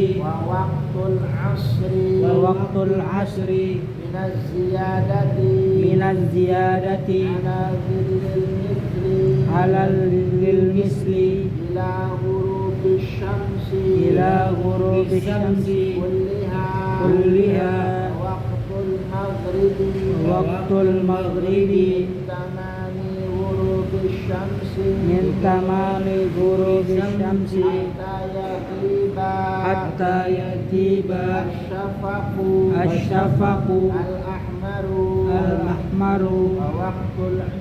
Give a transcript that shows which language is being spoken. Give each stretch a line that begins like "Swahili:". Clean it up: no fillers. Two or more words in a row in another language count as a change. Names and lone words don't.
Arabic: ووقت العصر من الزيادة على ظل المثل إلى غروب الشمس كلها وقت المغرب من تمام غروب الشمس حتى يغيب الشفق الأحمر وقت